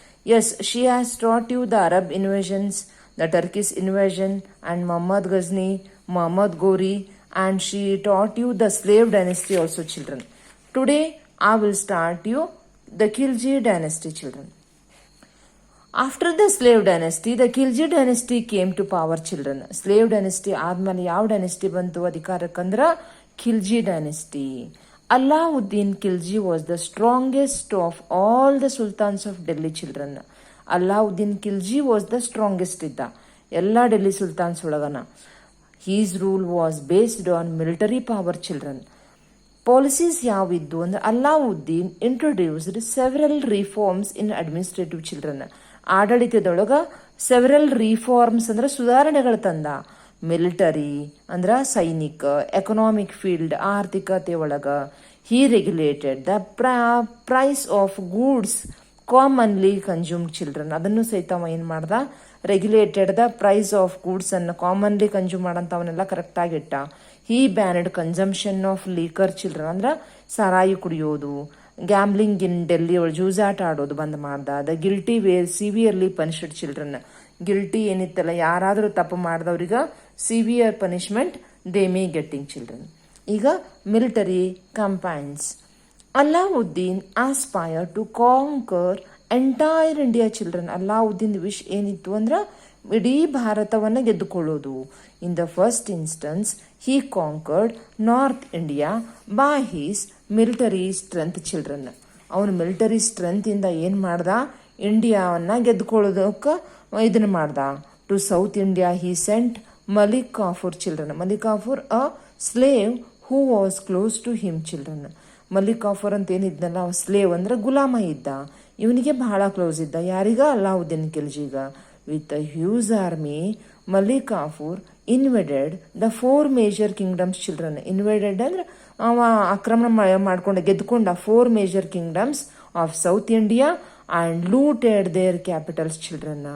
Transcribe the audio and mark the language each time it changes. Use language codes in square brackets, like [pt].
[en] Yes, she has taught you the Arab invasions, the Turkish invasion, and Muhammad Ghazni, Muhammad Ghori, and she taught you the slave dynasty also children. Today I will start you the Khilji dynasty children. After the slave dynasty, the Khilji dynasty came to power children. [kn] Slave dynasty ಆದ್ಮೇಲೆ ಯಾವ dynasty ಬಂತು ಅಧಿಕಾರಕ್ಕಂದ್ರ Khilji dynasty. [en] Alauddin Khilji was the strongest of all the sultans of Delhi children. Alauddin Khilji was the strongest [kn] ಇದ್ದ ಎಲ್ಲ Delhi ಸುಲ್ತಾನ್ಸ್ ಒಳಗನ. [en] His rule was based on military power children. Policies [kn] ಯಾವಿದ್ದು ಅಂದ್ರೆ [en] Alauddin introduced several reforms in administrative children. [kn] ಆಡಳಿತದೊಳಗ several reforms ಅಂದ್ರೆ ಸುಧಾರಣೆಗಳು ತಂದ. Military ಅಂದ್ರ ಸೈನಿಕ, economic field ಆರ್ಥಿಕತೆ ಒಳಗ. [en] He regulated the price of goods commonly consumed children. [kn] ಅದನ್ನು ಸಹಿತ ಅವ ಏನ್ ಮಾಡ್ದ, [en] regulated the price of goods [kn] ಅನ್ನು commonly consume ಮಾಡಂತವನ್ನೆಲ್ಲ correct ಆಗಿಟ್ಟ. [en] he banned consumption of liquor children [kn] ಅಂದ್ರೆ ಸಾರಾಯಿ ಕುಡಿಯೋದು, [en] gambling in Delhi [kn] ಒಳಗೆ ಜೂಜಾಟ ಆಡೋದು ಬಂದ್ ಮಾಡ್ದ. [en] The guilty were severely punished children. [kn] Guilty ಏನಿತ್ತಲ್ಲ, ಯಾರಾದರೂ ತಪ್ಪು ಮಾಡಿದವ್ರಿಗೆ [en] Severe punishment they may getting children. ಈಗ military campaigns. Alauddin aspire to conquer entire India children. [kn] Alauddin wish ಏನಿತ್ತು ಅಂದ್ರೆ ಇಡೀ ಭಾರತವನ್ನು ಗೆದ್ದುಕೊಳ್ಳೋದು. [en] In the first instance he conquered North India by his military strength children. [kn] ಅವನು military strength ಇಂದ ಏನ್ ಮಾಡ್ದ, ಇಂಡಿಯಾವನ್ನ ಗೆದ್ದುಕೊಳ್ಳೋದಕ್ಕೆ ಇದನ್ನ ಮಾಡ್ದ. [en] To south India he sent Malik Kafur children. Malik Kafur a slave who was close to him children. [kn] Malik copper ಅಂತ ಏನಿದ್ನಲ್ಲ, ಅವ slave ಅಂದ್ರೆ ಗುಲಾಮ ಇದ್ದ, ಇವನಿಗೆ ಬಹಳ ಕ್ಲೋಸ್ ಇದ್ದ. ಯಾರಿಗ? Alauddin ಖಿಲ್ಜಿಗ. [en] With a huge army Malik Kafur invaded the 4 major kingdoms children. Invaded [kn] ಅಂದ್ರೆ ಅವ ಆಕ್ರಮಣ ಮಾಡ್ಕೊಂಡ ಗೆದ್ದುಕೊಂಡ [en] 4 major kingdoms of south India and looted their capitals children.